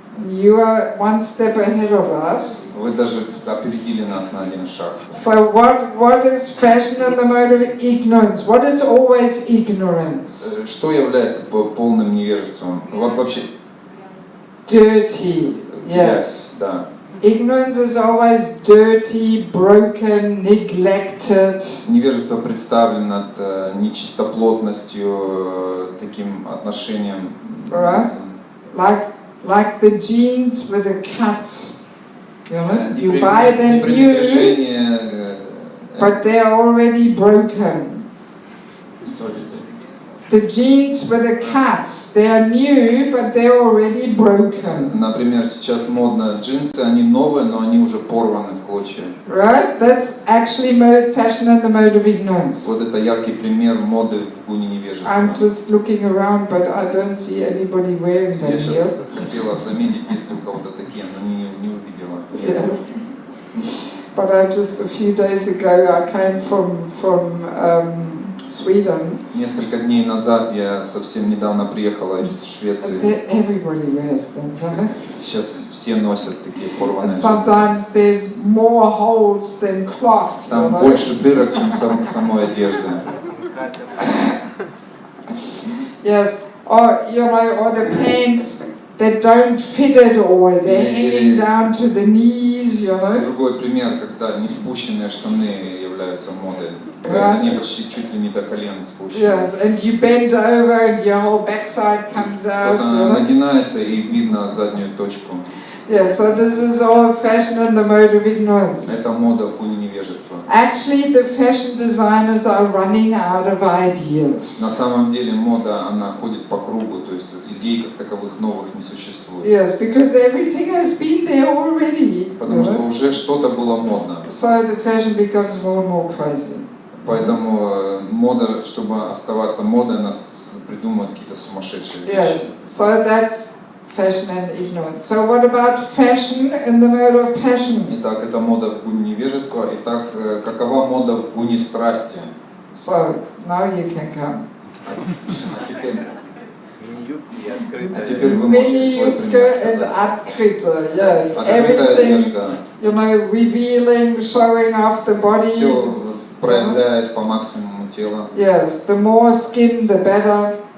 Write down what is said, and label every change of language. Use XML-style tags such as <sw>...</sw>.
<en>You are one step ahead of us.</en> <ru>Вы даже опередили нас на один шаг.</ru> <en>So what is fashion in the mode of ignorance? What is always ignorance?</en> <ru>Что является полным невежеством? Вот вообще.</ru> <en>Dirty. Yes,</en> <ru>да.</ru> <en>Ignorance is always dirty, broken, neglected.</en> <ru>Невежество представлено нечистоплотностью, таким отношением.</ru> <en>Right? Like the jeans with the cuts. You know, you buy them new, but they are already broken. The jeans with the cuts, they are new, but they are already broken.</en> <ru>Например, сейчас модно джинсы, они новые, но они уже порваны в клочья.</ru> <en>Right? That's actually fashion in the mode of ignorance.</en> <ru>Вот это яркий пример моды в гуне невежества.</ru> <en>I'm just looking around, but I don't see anybody wearing them</en> <ru>Я</ru> <en>here.</en> <ru>сейчас хотела заметить, есть ли у кого-то такие, но не увидела.</ru> <en>Yeah. But just a few days ago, I came from Sweden.</en> <ru>Несколько дней назад я совсем недавно приехала из Швеции.</ru> <en>Everybody wears them, right?</en> <ru>Сейчас все носят такие порванные джинсы.</ru> <en>sometimes there's more holes than cloth.</en> <ru>Там больше дырок, чем самой одежды.</ru> <en>Yes, or the pants that don't fit at all. They're hanging down to the knees,</en> <ru>Другой пример, когда не спущенные штаны являются модой. То есть они почти чуть ли не до колен спущены.</ru> <en>Yes, and you bend over and your whole backside comes out.</en> <ru>Кто-то нагинается и видно заднюю точку.</ru> <en>Yeah, so this is all fashion in the mode of ignorance.</en> <ru>Это мода в гуне невежества.</ru> <en>Actually, the fashion designers are running out of ideas.</en> <ru>На самом деле мода, она ходит по кругу, то есть идей как таковых новых не существует.</ru> <en>Yes, because everything has been there already.</en> <ru>Потому что уже что-то было модно.</ru> <en>So the fashion becomes more and more crazy.</en> <ru>Поэтому мода, чтобы оставаться модой, она придумывает какие-то сумасшедшие вещи.</ru> <en>Yes, so that's fashion and ignorance. So what about fashion in the mode of passion?</en> <ru>Итак, это мода в гуне невежества. Итак, какова мода в гуне страсти?</ru> <en>So now you can come.</en> <ru>А теперь вы можете свой пример</ru> <en>and</en> <ru>сказать. открыто,</ru> <en>yes.</en> <ru>Открытая одежда.</ru> <en>Revealing, showing off the body.</en> <ru>Все проявляет по максимуму тело.</ru> <en>Yes, the more skin, the better.</en>